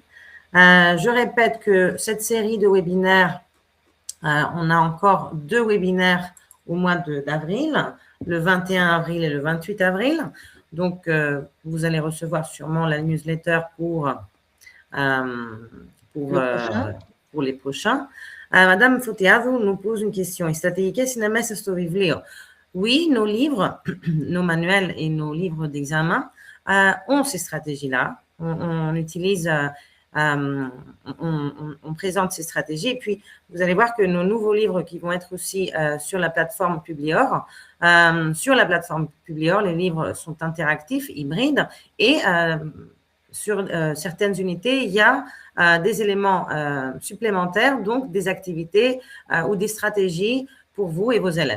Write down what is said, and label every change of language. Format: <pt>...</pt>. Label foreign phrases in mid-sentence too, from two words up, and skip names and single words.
<fr>Je répète que cette série de webinaires, on a encore 2 webinaires au mois d'avril, le 21 avril et le 28 avril. Donc, vous allez recevoir sûrement la newsletter pour les prochains. Madame Foteado nous pose une question.</fr> <el>Οι στρατηγικές είναι μέσα στο βιβλίο.</el> <fr>Oui, nos livres, nos manuels et nos livres d'examen ont ces stratégies-là. On utilise, on présente ces stratégies. Et puis, vous allez voir que nos nouveaux livres qui vont être aussi sur la plateforme Publior, les livres sont interactifs, hybrides, et sur certaines unités, il y a des éléments supplémentaires, donc des activités ou des stratégies pour vous et vos élèves.</fr>